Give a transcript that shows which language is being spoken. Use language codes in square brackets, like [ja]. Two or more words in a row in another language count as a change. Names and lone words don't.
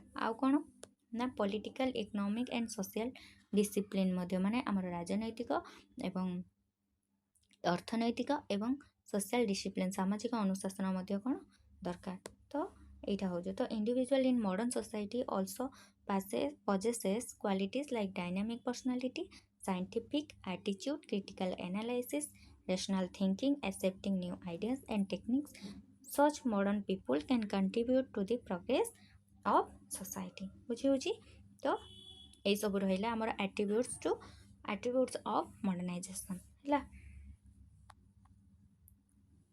[or] ଆଉ କ'ଣ ନା [en] political economic and social discipline [or] ମଧ୍ୟ ମାନେ ଆମର ରାଜନୈତିକ ଏବଂ ଅର୍ଥନୈତିକ ଏବଂ [en] social discipline [or] ସାମାଜିକ ଅନୁଶାସନ ମଧ୍ୟ କ'ଣ ଦରକାର। ତ ଏଇଟା ହେଉଛି ତ [en] individual in modern society also possesses qualities like dynamic personality, scientific attitude, critical analysis, rational thinking, accepting new ideas and techniques. Such modern people can contribute to the progress of society। [or] ବୁଝି ହେଉଛି ତ ଏଇସବୁ ରହିଲା ଆମର [en] attributes of modernization [or] ହେଲା।